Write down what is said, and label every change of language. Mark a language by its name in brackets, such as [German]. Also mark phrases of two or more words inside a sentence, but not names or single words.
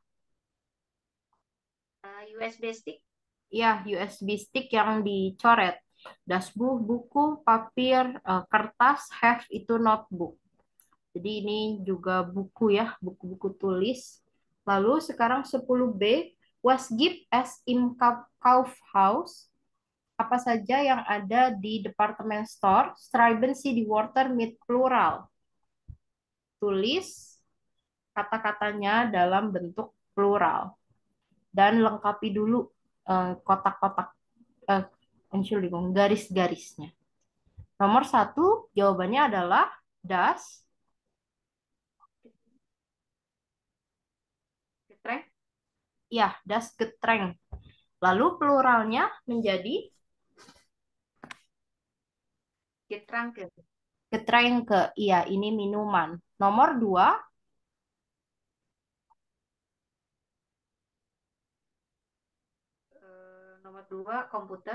[Indonesian] USB stick. ya USB stick yang dicoret. [German] Das Buch, [Indonesian] buku, papir, kertas, have itu notebook. Jadi ini juga buku ya, buku-buku tulis. Lalu sekarang [German] 10B, was gibt es im Kaufhaus? [Indonesian] Apa saja yang ada di departemen store? [German] Schreiben Sie die Wörter mit plural. [Indonesian] Tulis kata-katanya dalam bentuk plural. Dan lengkapi dulu kotak-kotak, eh, Entschuldigung, garis-garisnya. Nomor satu, jawabannya adalah das. [German] Getränk. Ya, das Getränk. [Indonesian] Lalu pluralnya menjadi [German] Getränke. Getränke. [Indonesian] Iya, ini minuman. Nomor dua, Nomor dua, komputer.